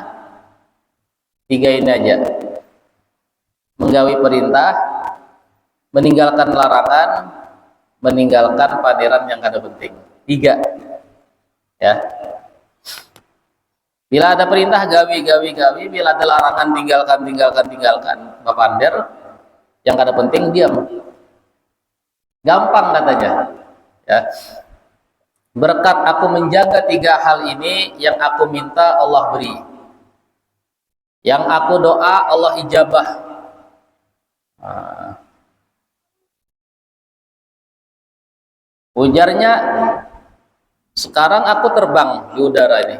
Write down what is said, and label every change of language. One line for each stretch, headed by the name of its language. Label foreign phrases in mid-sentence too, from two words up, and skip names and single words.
Banjar: 3 ini aja, menggawi perintah, meninggalkan larangan, meninggalkan panderan yang kada penting. 3 ya. Bila ada perintah gawi, bila ada larangan tinggalkan, bapander yang kada penting diam.
Indonesian: Gampang katanya ya. Berkat aku menjaga 3 hal ini, yang aku minta Allah beri, yang aku doa Allah ijabah.
Banjar: Ujarnya, sekarang aku terbang di udara ini.